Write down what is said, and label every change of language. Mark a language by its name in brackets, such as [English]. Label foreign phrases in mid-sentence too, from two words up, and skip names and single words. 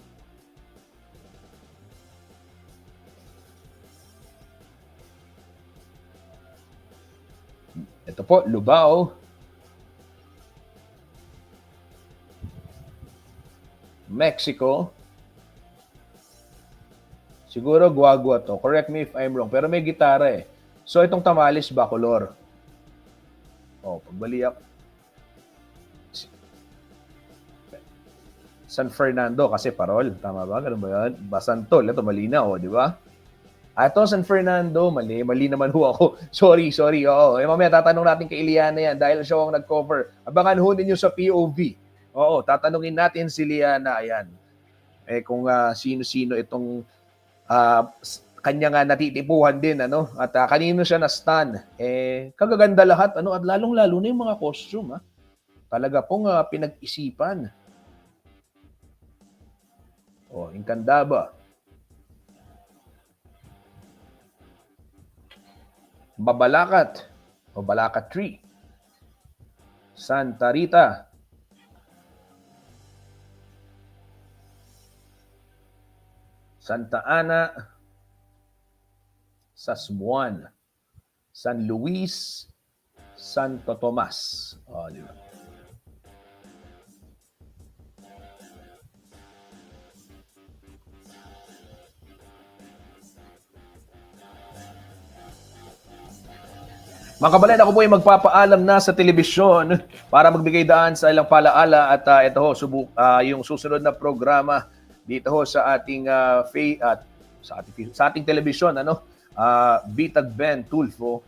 [Filipino] Ito po, Lubao, Mexico. Siguro guagua to. [English] Correct me if I'm wrong. [Filipino] Pero may gitara So itong Tamales Bacolor. Pagbaliak. San Fernando kasi parol. Tama ba? Ganun ba yan? Basantol. Ito malinaw, di ba? Ito San Fernando. Mali naman ho ako. Sorry. Oo. Mamaya tatanong natin kay Iliana yan dahil siya ang nag-cover. Abangan ho ninyo sa POV. Oo, tatanungin natin si Liana, ayan. Kung sino-sino itong kanya nga natitipuhan din, At kanino siya na-stun. Kagaganda lahat, At lalong-lalo na yung mga costume, Talaga pong pinag-isipan. Incandaba. Babalakat. Balakat Tree. Santa Rita. Santa Ana, Sasmuan, San Luis, Santo Tomas. Di ba? Mga kabalan, ako po ay magpapaalam na sa telebisyon para magbigay daan sa ilang palaala at ito ho, yung susunod na programa dito ho sa ating sa ating telebisyon Bitag Ben Tulfo.